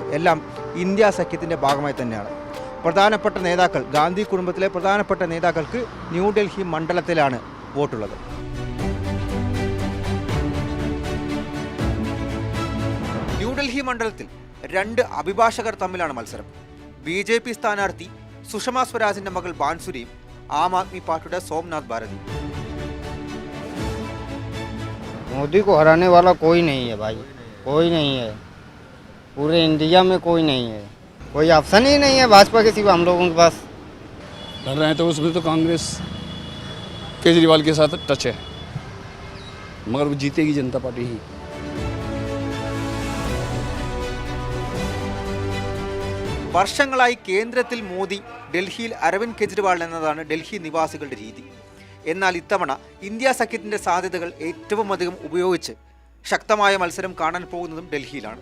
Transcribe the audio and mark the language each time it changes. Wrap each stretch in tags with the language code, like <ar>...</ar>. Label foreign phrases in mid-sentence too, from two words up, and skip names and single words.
<ml>എല്ലാം ഇന്ത്യ സഖ്യത്തിൻ്റെ ഭാഗമായി തന്നെയാണ്. പ്രധാനപ്പെട്ട നേതാക്കൾ, ഗാന്ധി കുടുംബത്തിലെ പ്രധാനപ്പെട്ട നേതാക്കൾക്ക് ന്യൂഡൽഹി മണ്ഡലത്തിലാണ് വോട്ടുള്ളത്. ന്യൂഡൽഹി മണ്ഡലത്തിൽ രണ്ട് അഭിഭാഷകർ തമ്മിലാണ് മത്സരം. BJP സ്ഥാനാർത്ഥി സുഷമ സ്വരാജിന്റെ മകൾ ബാൻസുരിയും ആം ആദ്മി പാർട്ടിയുടെ സോംനാഥ് ഭാരതി.</ml> <hi>मोदी को हराने वाला कोई नहीं है भाई, कोई नहीं है. पूरे इंडिया में कोई नहीं है, कोई ऑप्शन ही नहीं है भाजपा के सिवा हम लोगों के पास. लड़ रहे हैं तो उसमें तो कांग्रेस केजरीवाल के साथ टच है, मगर वो जीतेगी जनता पार्टी ही.</hi> <ml>വർഷങ്ങളായി കേന്ദ്രത്തിൽ മോദി, ഡൽഹിയിൽ അരവിന്ദ് കെജ്രിവാൾ എന്നതാണ് ഡൽഹി നിവാസികളുടെ രീതി. എന്നാൽ ഇത്തവണ ഇന്ത്യ സഖ്യത്തിൻ്റെ സാധ്യതകൾ ഏറ്റവും അധികം ഉപയോഗിച്ച് ശക്തമായ മത്സരം കാണാൻ പോകുന്നതും ഡൽഹിയിലാണ്.</ml>